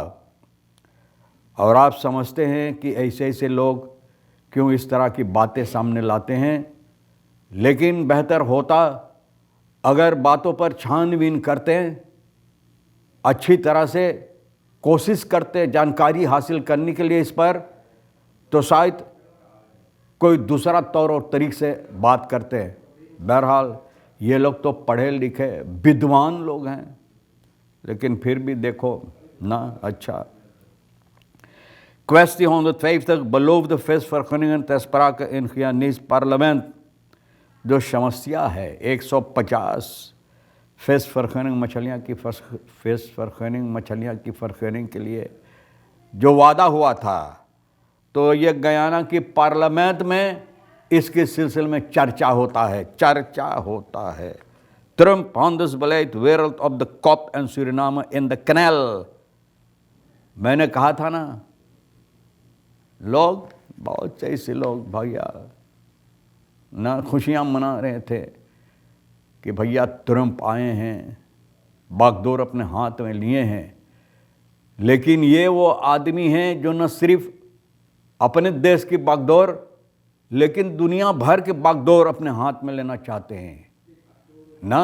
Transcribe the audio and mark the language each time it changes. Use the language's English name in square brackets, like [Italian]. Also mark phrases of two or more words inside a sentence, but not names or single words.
[Hindi] और आप समझते हैं कि ऐसे ऐसे लोग क्यों इस तरह की बातें सामने लाते हैं, लेकिन बेहतर होता अगर बातों पर छानबीन करते, अच्छी तरह से कोशिश करते जानकारी हासिल करने के लिए इस पर, तो शायद कोई दूसरा तौर और तरीक़े से बात करते हैं। बहरहाल ये लोग तो पढ़े लिखे विद्वान लोग हैं, लेकिन फिर भी देखो ना। अच्छा, [Dutch] Kwestie 150 beloofde visvergunningen ter sprake in Guyanese parlement। [Hindi] जो समस्या है 150 फिश मछलियाँ की फरखनिंग के लिए जो वादा हुआ था, तो ये गयाना की पार्लियामेंट में इसके सिलसिले में चर्चा होता है। [Dutch] Trump handelsbeleid wereld op de kop en Suriname in de knel। [Hindi] मैंने कहा था ना, लोग बहुत से ऐसे लोग भैया ना खुशियाँ मना रहे थे कि भैया ट्रंप आए हैं, बागडोर अपने हाथ में लिए हैं। लेकिन ये वो आदमी हैं जो न सिर्फ अपने देश की बागडोर, लेकिन दुनिया भर के बागडोर अपने हाथ में लेना चाहते हैं ना।